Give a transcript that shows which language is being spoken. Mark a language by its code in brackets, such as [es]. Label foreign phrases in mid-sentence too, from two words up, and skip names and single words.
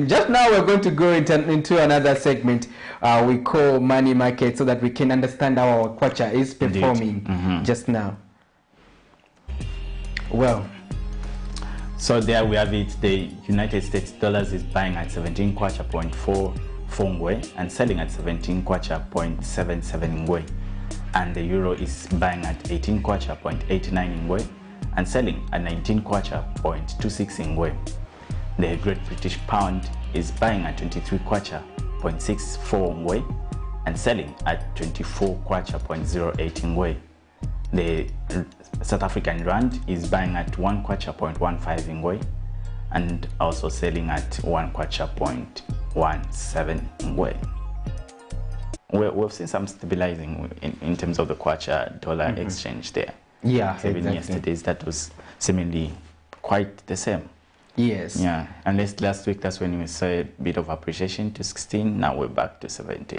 [en] Just now we're going to go into another segment we call Money Market, so that we can understand how our kwacha is performing just now. Well, So there we have it. The United States dollars is buying at 17 kwacha 0.44 ngwe and selling at 17 kwacha 0.77 ngwe. And the euro is buying at 18 kwacha 0.89 ngwe and selling at 19 kwacha 0.26 ngwe. The Great British Pound is buying at 23 kwacha 0.64 ngwe and selling at 24 kwacha 0.08 ngwe. The South African Rand is buying at 1 kwacha 0.15 ngwe and also selling at 1 kwacha 0.17 ngwe. We've seen some stabilizing in terms of the kwacha dollar exchange there. Yeah, even exactly. yesterday's that was seemingly quite the same. Yes. Yeah, unless last week that's when we saw a bit of appreciation to 16. Now we're back to 17.